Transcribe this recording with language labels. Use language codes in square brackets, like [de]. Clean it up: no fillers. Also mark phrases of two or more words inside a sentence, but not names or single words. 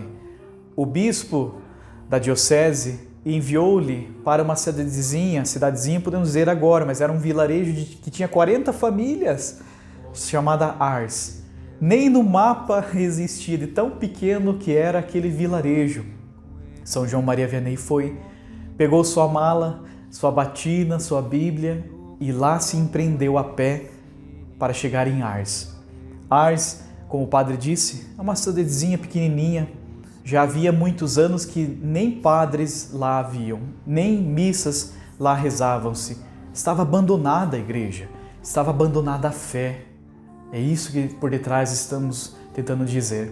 [pt] O bispo da diocese enviou-lhe para uma cidadezinha podemos dizer agora, mas era um vilarejo que tinha 40 famílias, chamada Ars. Nem no mapa existia de tão pequeno que era aquele vilarejo. São João Maria Vianney foi, pegou sua mala, sua batina, sua Bíblia e lá se empreendeu a pé para chegar em Ars. Ars, como o padre disse, é uma cidadezinha pequenininha. Já havia muitos anos que nem padres lá haviam, nem missas lá rezavam-se. Estava abandonada a igreja, estava abandonada a fé. É isso que por detrás estamos tentando dizer.